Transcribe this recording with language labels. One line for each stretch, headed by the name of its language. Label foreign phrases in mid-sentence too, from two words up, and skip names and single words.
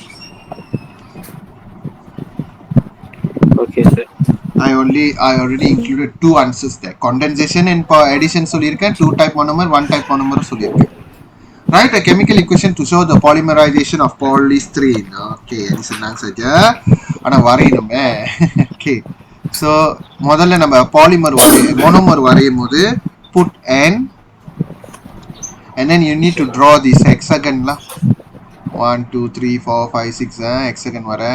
English: Okay, sir. I already included two answers there. Condensation and addition சொல்லிருக்கேன், two type monomer, one type monomer சொல்லிருக்கேன். Write a chemical equation to show the polymerization of polystyrene. Okay, this is an saja.
Tamil: ஆனா வரையணுமே. Okay.
English: So
Tamil: முதல்ல நம்ம
English: polymer monomer
Tamil: வரையும் போது
English: put n, and then you need to draw this hexagon la.
Tamil: 1 2 3 4 5 6 hexagon வர.